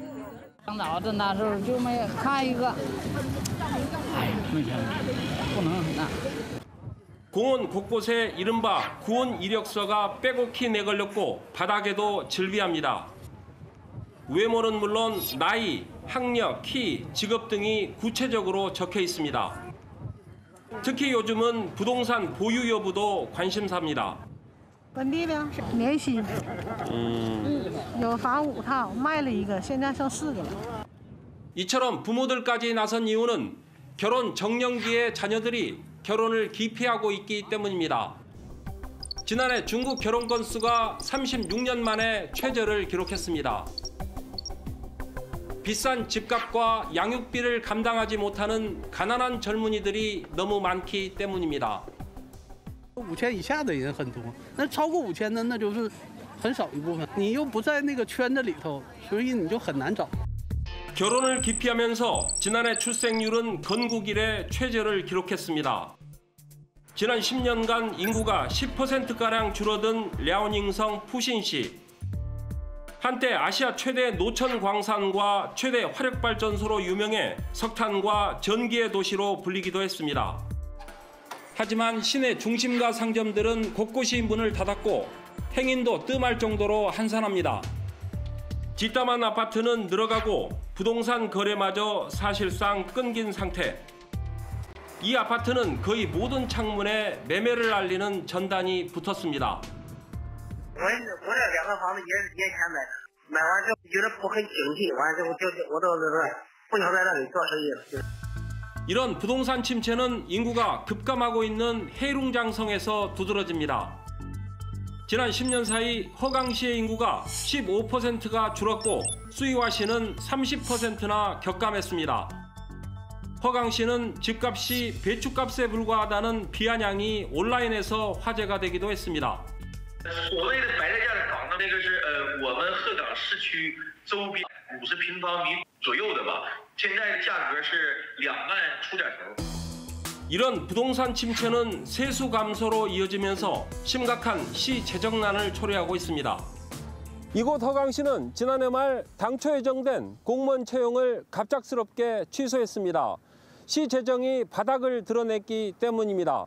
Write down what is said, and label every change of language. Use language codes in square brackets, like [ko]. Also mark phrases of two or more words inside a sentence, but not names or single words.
[ko] 공원 곳곳에 이른바 구원 이력서가 빼곡히 내걸렸고 바닥에도 즐비합니다. 외모는 물론 나이, 학력, 키, 직업 등이 구체적으로 적혀 있습니다. 특히 요즘은 부동산 보유 여부도 관심사입니다. [zh] 本地的，年薪，有房5套，卖了一个，现在剩4个了。 [ko] 이처럼 부모들까지 나선 이유는 결혼 정년기의 자녀들이 결혼을 기피하고 있기 때문입니다. 지난해 중국 결혼 건수가 36년 만에 최저를 기록했습니다. 비싼 집값과 양육비를 감당하지 못하는 가난한 젊은이들이 너무 많기 때문입니다. [zh] 5000 以下的人很多，那超过5000的那就是很少一部分。你又不在那个圈子里头，所以你就很难找。 [ko] 결혼을 기피하면서 지난해 출생률은 건국 이래 최저를 기록했습니다. 지난 10년간 인구가 10%가량 줄어든 랴오닝성 푸신시. 한때 아시아 최대 노천 광산과 최대 화력발전소로 유명해 석탄과 전기의 도시로 불리기도 했습니다. 하지만 시내 중심가 상점들은 곳곳이 문을 닫았고 행인도 뜸할 정도로 한산합니다. 뒷담한 아파트는 늘어가고 부동산 거래마저 사실상 끊긴 상태. 이 아파트는 거의 모든 창문에 매매를 알리는 전단이 붙었습니다. [zh] 我这2个房子也钱买的，买完之后觉得不很景气，完之后我到那个不想在那里做生意了。 [ko] 이런 부동산 침체는 인구가 급감하고 있는 해룽장성에서 두드러집니다. 지난 10년 사이 허강시의 인구가 15%가 줄었고 수이화시는 30%나 격감했습니다. 허강시는 집값이 배추값에 불과하다는 비아냥이 온라인에서 화제가 되기도 했습니다. [zh] 所谓的白菜价的房子，那个是我们鹤岗市区周边50平方米左右的吧，现在价格是2万出点头。 [ko] 이런 부동산 침체는 세수 감소로 이어지면서 심각한 시 재정난을 초래하고 있습니다. 이곳 허강시는 지난해 말 당초 예정된 공무원 채용을 갑작스럽게 취소했습니다. 시 재정이 바닥을 드러냈기 때문입니다.